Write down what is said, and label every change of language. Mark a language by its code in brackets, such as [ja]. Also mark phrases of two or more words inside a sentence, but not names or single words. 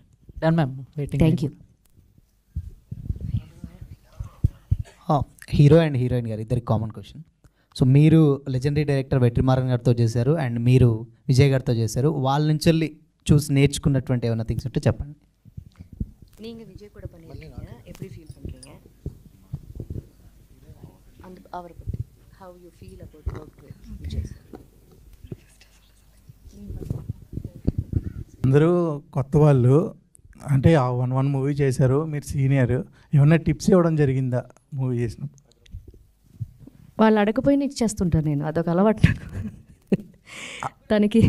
[en] Done ma'am, waiting. Thank you. hero and heroine [te] గారు ఇద్దరికి [en] common question. [te] సో మీరు [en] legendary director [te] వెట్రిమారన్ గారితో చేశారు అండ్ మీరు విజయ్ గారితో చేశారు. వాళ్ళ నుంచి చూసి నేర్చుకున్నటువంటి ఏమైనా థింగ్స్ ఉంటే చెప్పండి. [ta] நீங்கள் விஜய் கூட பண்ணிருக்கீங்க, எப்படி ஃபீல் பண்ணுறீங்க அந்த அவரை பற்றி? [en] How you feel about work with Vijay sir? [te] అందరూ కొత్త వాళ్ళు, అంటే ఆ 1 మూవీ చేశారు, మీరు సీనియర్, ఏమన్నా టిప్స్ ఇవ్వడం జరిగిందా మూవీ చేసినప్పుడు? వాళ్ళు అడగపోయినా ఇచ్చేస్తుంటాను నేను, అదొక అలవాటు తనకి.